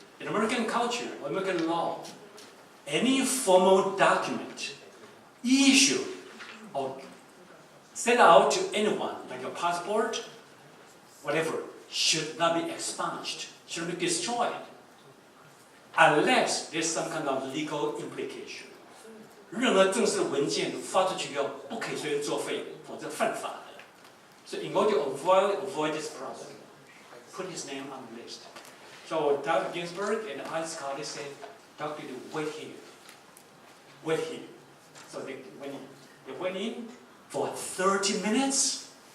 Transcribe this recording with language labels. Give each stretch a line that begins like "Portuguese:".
English: In American culture, American law, any formal document issued or sent out to anyone, like a passport, whatever, should not be expunged, should be destroyed, unless there's some kind of legal implication.
Chinese: 任何正式文件发出去要不可以随便作废，否则犯法的。
English: So in order to avoid this problem, put his name on the list. So Dr. Ginsburg and his colleagues said, Dr. Lee, wait here. Wait here. So they went in for 30 minutes.